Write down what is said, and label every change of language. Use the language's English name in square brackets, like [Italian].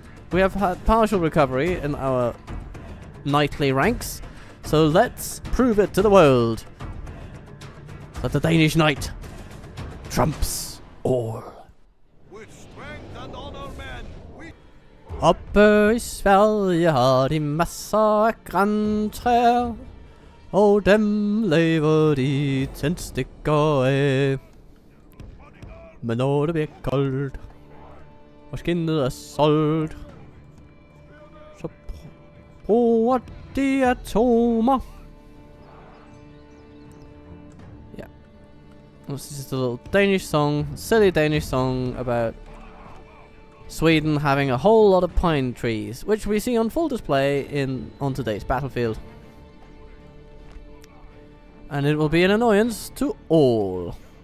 [English] We have had partial recovery in our knightly ranks, So let's prove it to the world that the Danish knight trumps all. With strength and honor, men, we [Danish] Oppe i Sverige har de masser af grantræer, og dem lever de tændstikker af. Men når det bliver koldt, og skinnet er solgt, så bruger de atomer. [English] Yeah. This is just a little Danish song, silly Danish song about Sweden having a whole lot of pine trees, which we see on full display on today's battlefield. And it will be an annoyance to all.